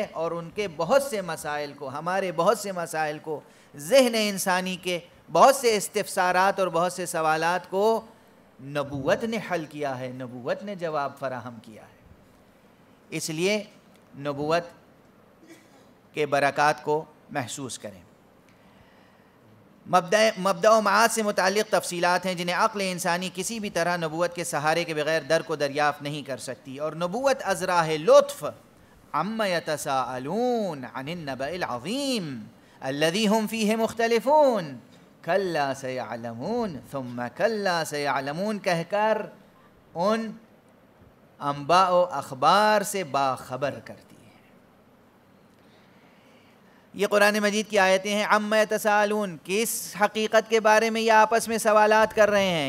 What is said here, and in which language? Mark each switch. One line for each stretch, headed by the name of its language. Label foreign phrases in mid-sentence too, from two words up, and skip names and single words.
Urdu: اور ان کے بہت سے مسائل کو، ہمارے بہت سے مسائل کو، ذہن انسانی کے بہت سے استفسارات اور بہت سے سوالات کو نبوت نے حل کیا ہے، نبوت نے جواب فراہم کیا ہے. اس لیے نبوت کے برکات کو محسوس کریں. مبدأ و معاد سے متعلق تفصیلات ہیں جنہیں عقل انسانی کسی بھی طرح نبوت کے سہارے کے بغیر درک و دریافت نہیں کر سکتی. اور نبوت از راہ لطف
Arabic: عما یتساءلون عن النبأ العظیم الذی هم فیہ مختلفون کلا سیعلمون ثم کلا سیعلمون
Urdu: کہہ کر ان انباء و اخبار سے باخبر کرتی ہے. یہ قرآن مجید کی آیتیں ہیں.
Arabic: عما یتساءلون،
Urdu: کس حقیقت کے بارے میں یہ آپس میں سوالات کر رہے ہیں؟